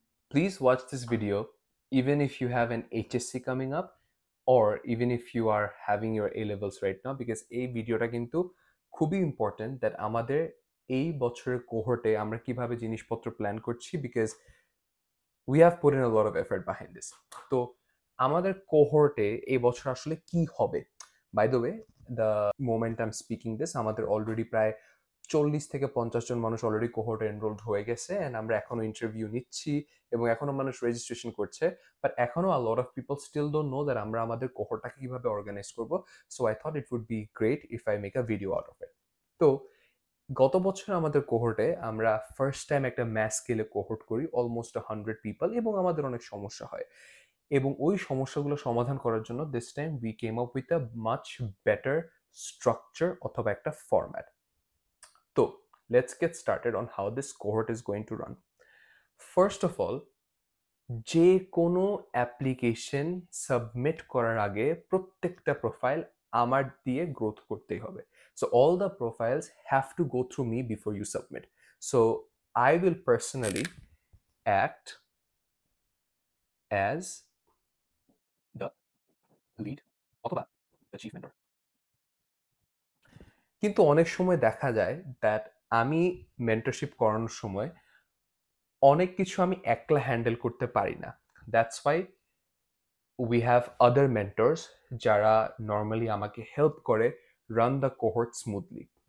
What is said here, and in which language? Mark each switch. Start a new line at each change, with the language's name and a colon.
English: Please watch this video even if you have an HSC coming up or even if you are having your A levels right now because
Bangla: এই ভিডিওটা কিন্তু খুবই important that আমাদের এই বছরের কোহর্টে আমরা কিভাবে জিনিসপত্র প্ল্যান করছি
English: Because we have put in a lot of effort behind this.
Bangla: তো আমাদের কোহর্টে এই বছর আসলে কি হবে?
English: by the way, the moment I am speaking this
Bangla: আমাদের অলরেডি প্রায় 40 থেকে 50 জন মানুষ অলরেডি কোহর্টে এনরোলড হয়ে গেছে এন্ড আমরা এখনো ইন্টারভিউ নিচ্ছি এবং এখনো মানুষ রেজিস্ট্রেশন করছে, বাট এখনো
English: a lot of people still don't know that
Bangla: আমরা আমাদের কোহর্টটাকে কিভাবে অর্গানাইজ করব।
English: So I thought it would be great if I make a video out of it.
Bangla: তো গত বছর আমাদের কোহর্টে আমরা ফার্স্ট টাইম একটা ম্যাস স্কেলে কোহর্ট করি অলমোস্ট 100 পিপল এবং আমাদের অনেক সমস্যা হয় এবং ওই সমস্যাগুলো সমাধান করার জন্য
English: this time we came up with a much better structure
Bangla: অথবা একটা ফরম্যাট। তো
English: Let's get started on how this cohort is going to run.
Bangla: First of all, যে কোনো অ্যাপ্লিকেশন সাবমিট করার আগে প্রত্যেকটা প্রোফাইল আমার দিয়ে গ্রোথ করতেই হবে।
English: So all the profiles have to go through me before you submit. So I will personally act as the lead অথবা the chief mentor.
Bangla: কিন্তু অনেক সময় দেখা যায় দ্যাট আমি মেন্টরশিপ করানোর সময় অনেক কিছু আমি একলা হ্যান্ডেল করতে পারি না।
English: that's why we have other mentors
Bangla: যারা নর্মালি আমাকে হেল্প করে
English: Run the cohort smoothly.